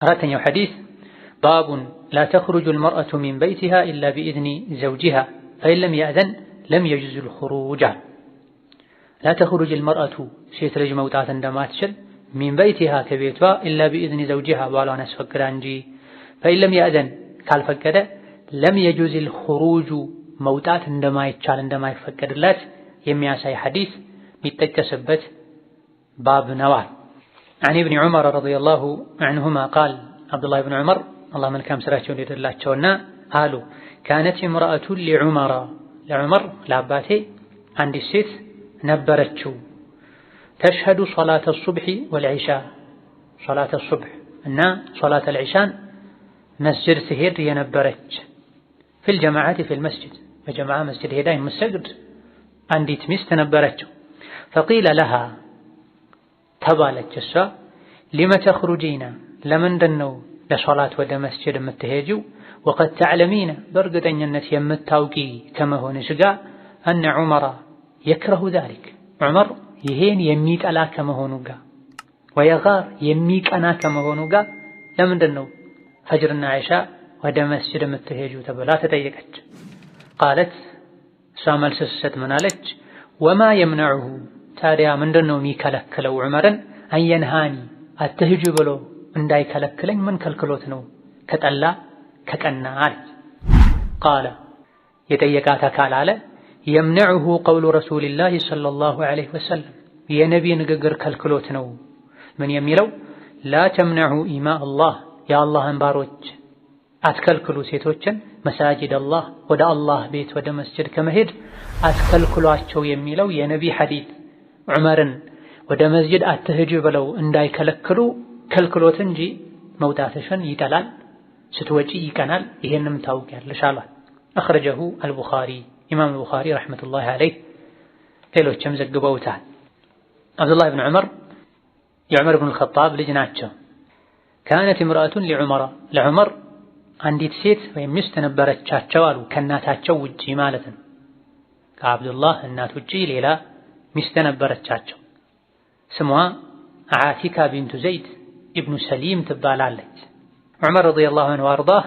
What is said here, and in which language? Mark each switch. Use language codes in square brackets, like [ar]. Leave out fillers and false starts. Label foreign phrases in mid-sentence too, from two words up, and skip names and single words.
[ar] أراتني حديث باب لا تخرج المرأة من بيتها إلا بإذن زوجها فإن لم يأذن لم يجوز الخروج. لا تخرج المرأة [am] ሴት ልጅ መውጣት እንደማትችል [ar] من بيتها ከቤቷ إلا بإذن زوجها [am] ባሏን አስፈቅዳ እንጂ [ar] فإن لم يأذن [am] ካልፈቀደ [ar] لم يجوز الخروج [am] መውጣት እንደማይቻል እንደማይፈቀድላት የሚያሳይ ሐዲስ የሚጠቀስበት ባብ ነው። [ar] عن ابن عمر رضي الله عنهما قال عبد الله بن عمر الله [am] መልካም ስራቸውን ይደላቸውና አሉ [ar] كانت امرأة لعمر [am] ለአባቴ አንዲት ሴት ነበረችው [ar] تشهد صلاة الصبح والعشاء صلاة الصبح እና صلاة العشاء [am] መስጂድ ትሄድ የነበረች [ar] في الجماعة في المسجد [am] በጀማዓ መስጂድ ሄዳ የምትሰግድ አንዲት ሚስት ነበረችው [ar] فقيل لها [am] ተባለች እሷ [ar] لم تخرجين [am] ለምንድን ነው ለሶላት ወደ መስጂድ የምትሄጂው [ar] وقد تعلمين [am] በእርግጠኝነት የምታውቂ ከመሆንሽ ጋር [ar] أن عمر يكره ذلك [am] عمر ይሄን የሚጠላ ከመሆኑ ጋር ويغار የሚቀና ከመሆኑ ጋር ለምንድን ነው ፈጅርና ኢሻ ወደ መስጂድ የምትሄጂው ተብላ ተጠየቀች قالت እሷ መልስ ስትሰጥ ምን አለች [ar] وما يمنعه [am] ታዲያ ምንድን ነው የሚከለክለው ዑመርን [ar] أن ينهاني [am] አትሂጂ ብሎ እንዳይከለክለኝ ምን ከልክሎት ነው ከጠላ ከቀና አለች قال የጠየቃት አካል አለ [ar] يمنعه قول رسول الله صلى الله عليه وسلم [am] የነቢ ንግግር ከልክሎት ነው ምን የሚለው [ar] لا تمنعوا إماء الله يا الله [am] ባሮች አትከልክሉ ሴቶችን መሳጅድ አላህ ወደ አላህ ቤት ወደ መስጂድ ከመሄድ አትከልክሏቸው የሚለው የነቢ ሐዲስ ዑመርን ወደ መስጂድ አትሂጂ ብለው እንዳይከለክሉ ከልክሎት እንጂ መውጣትሽን ይጠላል ስትወጪ ይቀናል ይሄንም ታውቂያለሽ አሏት [ar] أخرجه البخاري إمام البخاري رحمة الله عليه [am] ሌሎችም ዘግበውታል عبد الله بن عمر የዑመር ብን الخطاب ልጅ ናቸው [ar] كانت امرأة [am] لعمر አንዲት ሴት ወይም ሚስት ነበረቻቸው አሉ ከእናታቸው ውጪ ማለት ነው ከአብዱላህ እናት ውጪ ሌላ ሚስት ነበረቻቸው ስሟ ዓቲካ ቢንቱ ዘይድ ኢብኑ ሰሊም ትባላለች ዑመር [ar] رضي الله عنه وأرضاه